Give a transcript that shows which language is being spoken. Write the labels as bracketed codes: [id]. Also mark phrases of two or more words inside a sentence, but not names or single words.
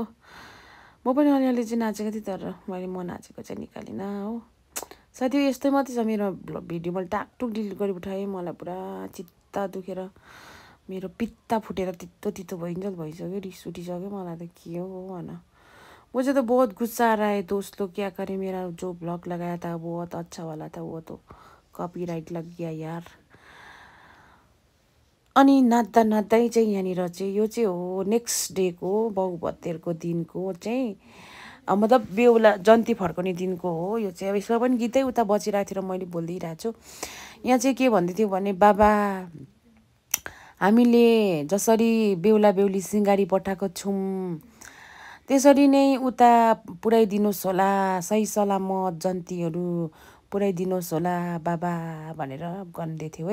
[ne] म पनि अलिअलि चाहिँ नाचेको थिएँ, तर म नाचेको चाहिँ निकालिनँ हो साथी हो। यस्तै मात्रै छ मेरो भिडियो। मैले टाकटुक डिलिट गरी उठाएँ, मलाई पुरा चित्त दुखेर मेरो पित्ता फुटेर तितो भइसक्यो, रिस उठिसक्यो मलाई त। के हो भन, [hi] मुझे तो बहुत गुस्सा आ रहा है दोस्त लोग, क्या करें। मेरा जो ब्लॉग लगाया था बहुत अच्छा वाला था, वो तो कॉपीराइट लग गया यार। [ne] अनि नाच्दै चाहिँ यहाँनिर चाहिँ यो चाहिँ हो [en] next dayको [ne] बहुभत्तेरको दिनको चाहिँ मतलब बेहुला जन्ती फर्काउने दिनको हो यो चाहिँ। अब यसमा पनि गीतै उता बचिरहेको थियो र मैले बोलिदिइरहेको छु। यहाँ चाहिँ के भन्दै थियो भने, बाबा हामीले जसरी बेहुला बेहुली सिँगारी पठाएको छौँ त्यसरी नै उता पुऱ्याइदिनुहोस् होला, सही सलामत जन्तीहरू पुऱ्याइदिनुहोस् होला बाबा भनेर भन्दै थियो है।